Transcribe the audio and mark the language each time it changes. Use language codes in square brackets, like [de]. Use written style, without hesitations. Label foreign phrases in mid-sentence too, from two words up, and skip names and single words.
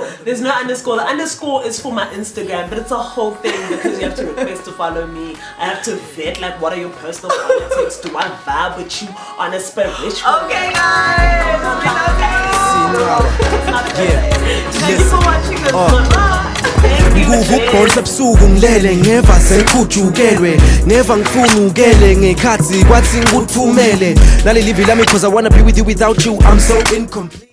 [en] There's no underscore. The underscore is for my Instagram, but it's a whole thing because you have to request to follow me. I have to vet what are your personal politics. Do I vibe with you on a spiritual? Okay, guys. Thank you for watching us. [zu] Ngukubhonsa ebusuku ngilele ngeva sengikhujukelwe ngeva ngifungukele ngekhathi kwathi ngikuthumele naleli livi lami [en] cause I wanna be with you, without you I'm so incomplete.